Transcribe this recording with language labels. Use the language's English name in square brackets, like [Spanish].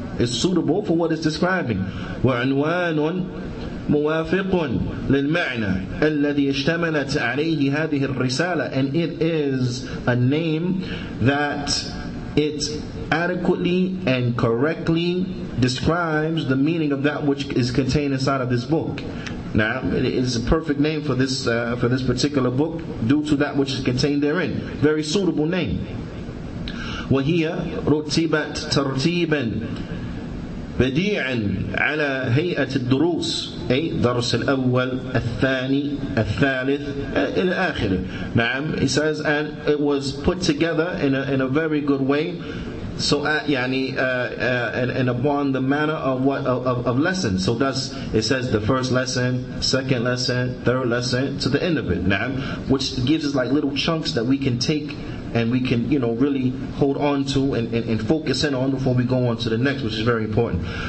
[English] It's suitable for what is describing. [Arabic] وعنوان موافق للمعنى الذي اشتملت عليه هذه الرسالة, [English] and it is a name that it adequately and correctly describes the meaning of that which is contained inside of this book. Now, it is a perfect name for this particular book due to that which is contained therein. Very suitable name. [Arabic] وهي رتبت ترتيبا بديعا على هيئة الدروس, أي درس الأول الثاني الثالث إلى آخره. [English] نعم, he says, and it was put together in a very good way. So and upon the manner of lessons. So thus it says the first lesson, second lesson, third lesson, to the end of it. Now, which gives us like little chunks that we can take and we can really hold on to and focus in on before we go on to the next, which is very important.